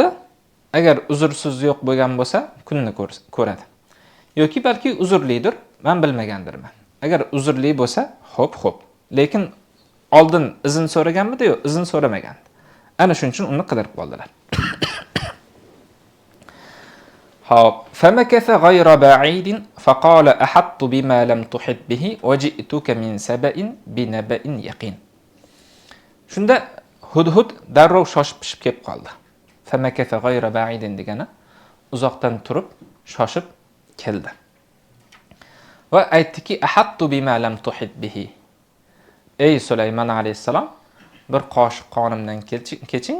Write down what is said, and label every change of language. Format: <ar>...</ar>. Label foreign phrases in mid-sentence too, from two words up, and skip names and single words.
<uz>Agar uzursiz yo'q bo'lgan bo'lsa, kunni ko'radi. Yoki balki uzurlidir, men bilmagandirman. Agar uzurli bo'lsa, xo'p. Lekin oldin izn so'raganmidi yo'q, izn so'ramagandi. Ana shuning uchun uni qidirib qoldilar.</uz> <ar>Hop, فمكث غير بعيد فقال أحطت بما لم تحط به وجئتك من سبإ بنبإ يقين.</ar> <uz>Shunda hudhud darrov shoshib pishib kelib qoldi.</uz> <ar>فمكث غير بعيد</ar> <uz>degani uzoqdan turib shoshib keldi. Va aytdiki,</uz> <ar>أحطت بما لم تحط به.</ar> <uz>Ey Sulaymon alayhisalom, bir qoshiq qonimdan keching.</uz>